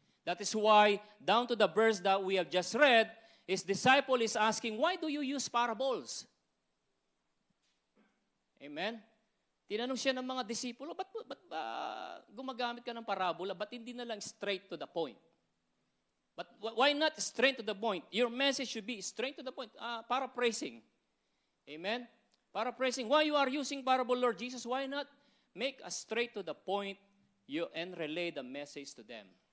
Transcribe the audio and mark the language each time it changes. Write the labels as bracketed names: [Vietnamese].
[English] That is why, down to the verse that we have just read, his disciple is asking, why do you use parables? Amen? [Filipino] Tinanong siya ng mga disipulo, ba't gumagamit ka ng parabola? Ba't hindi na lang [English] straight to the point? But why not straight to the point? Your message should be straight to the point. Paraphrasing. Amen? Paraphrasing. Why you are using parable, Lord Jesus? Why not make a straight to the point and relay the message to them?